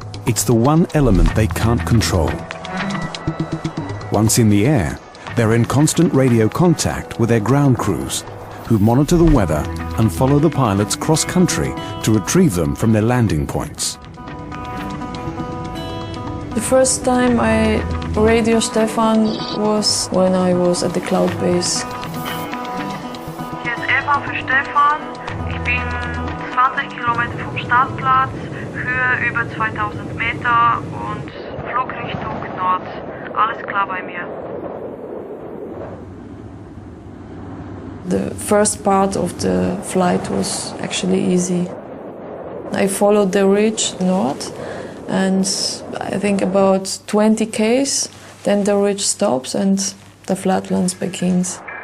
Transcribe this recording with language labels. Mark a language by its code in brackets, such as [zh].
[en] it's the one element they can't control. Once in the air, they're in constant radio contact with their ground crews, who monitor the weather and follow the pilots cross-country to retrieve them from their landing points. The first time I radio Stefan was when I was at the cloud base. [de] Hier ist Eva für Stefan. Ich bin 20 Kilometer vom Startplatz, Höhe über 2000 Meter und Flugrichtung Nord. Alles klar bei mir. [en] The first part of the flight was actually easy. I followed the ridge north, and I think about 20 km, then the ridge stops and the flatlands begins.